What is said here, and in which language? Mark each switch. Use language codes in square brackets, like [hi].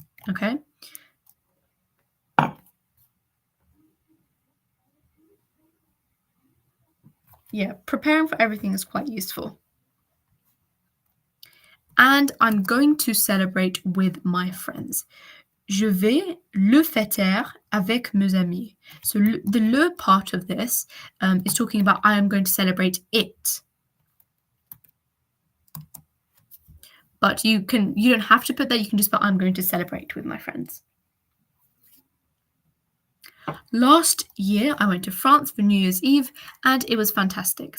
[en] Okay. Yeah, preparing for everything is quite useful. And I'm going to celebrate with my friends. [fr] Je vais le fêter avec mes amis. [en] So the le part of this is talking about I am going to celebrate it. But you don't have to put that, you can just put I'm going to celebrate with my friends. Last year, I went to France for New Year's Eve and it was fantastic.